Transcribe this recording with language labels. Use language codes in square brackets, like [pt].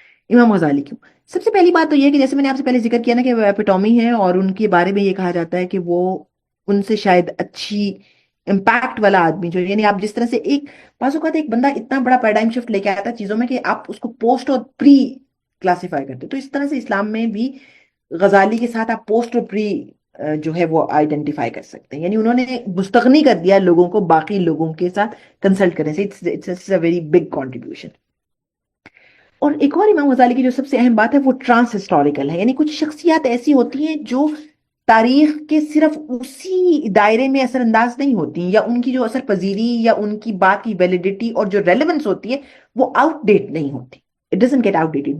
[ur] امام غزالی کیوں؟ سب سے پہلی بات تو یہ ہے کہ جیسے میں نے آپ سے پہلے ذکر کیا نا کہ وہ ایپیٹومی ہے، اور ان کے بارے میں یہ کہا جاتا ہے کہ وہ ان سے شاید اچھی امپیکٹ والا آدمی جو، یعنی آپ جس طرح سے ایک بعض اوقات ایک بندہ اتنا بڑا پیراڈائم شفٹ لے کے آتا ہے چیزوں میں کہ آپ اس کو پوسٹ اور پری کلاسیفائی کرتے. تو اس طرح سے اسلام میں بھی غزالی کے ساتھ آپ پوسٹ اور پری جو ہے وہ آئیڈینٹیفائی کر سکتے ہیں. یعنی انہوں نے مستغنی کر دیا لوگوں کو باقی لوگوں کے ساتھ کنسلٹ کرنے سے. [en] It's a very big contribution. [ur] اور ایک اور امام غزالی کی جو سب سے اہم بات ہے وہ ٹرانس ہسٹوریکل ہے. یعنی کچھ شخصیات ایسی ہوتی ہیں جو تاریخ کے صرف اسی دائرے میں اثر انداز نہیں ہوتی، یا ان کی جو اثر پذیری یا ان کی بات کی ویلیڈیٹی اور جو ریلیونس ہوتی ہے وہ آؤٹ ڈیٹ نہیں ہوتی. [en] It doesn't get outdated.